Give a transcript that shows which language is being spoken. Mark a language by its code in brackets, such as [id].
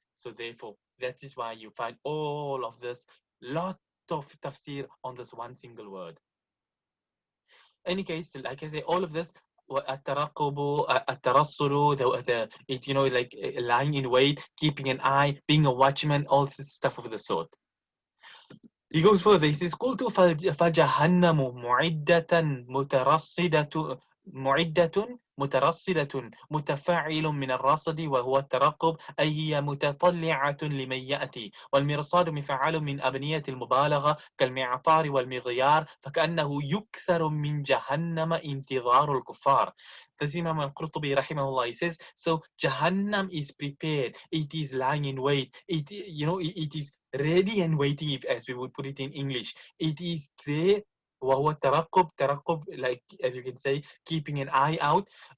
[en] So therefore, that is why you find all of this, lot of tafsir on this one single word. Any case, like I say, all of this, [ar] الترقب, الترصد, [en] it, you know, like lying in wait, keeping an eye, being a watchman, all this stuff of the sort. He goes further. He says, [ar] قلت فجهنم مترصدة متفاعل من الرصد وهو الترقب، أي هي متطلعة لمن يأتي، والمرصاد مفعل من أبنية المبالغة كالمعطار والمغيار، فكأنه يكثر من جهنم انتظار الكفار. [en] This Imam Al-Qurtubi rahimahullah, he says, so Jahannam is prepared, it is lying in wait, it, you know, it is ready and waiting, if as we would put it in English. It is there. [ar] وهو الترقب, ترقب, [en] like as you can say, keeping an eye out.